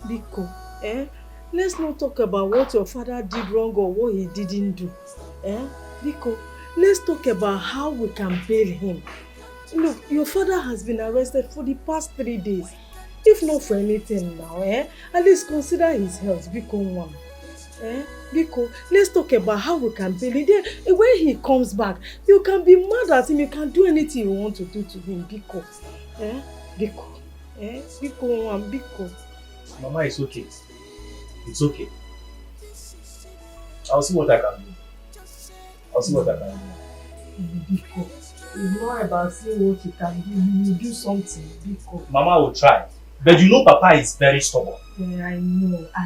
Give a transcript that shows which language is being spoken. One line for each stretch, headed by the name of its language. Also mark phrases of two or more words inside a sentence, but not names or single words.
English: Biko, let's not talk about what your father did wrong or what he didn't do. Biko, let's talk about how we can bail him. Look, your father has been arrested for the past 3 days. If not for anything now, at least consider his health, Biko one. Biko, let's talk about how we can bail him. Then, when he comes back, you can be mad at him, you can do anything you want to do to him, Biko. Biko. Biko one, Biko. Mama, it's okay. It's okay. I'll see what I can do. Biko, it's not about seeing what you can do. You will do something, Biko. Mama will try. But you know Papa is very stubborn. Yeah, I know. I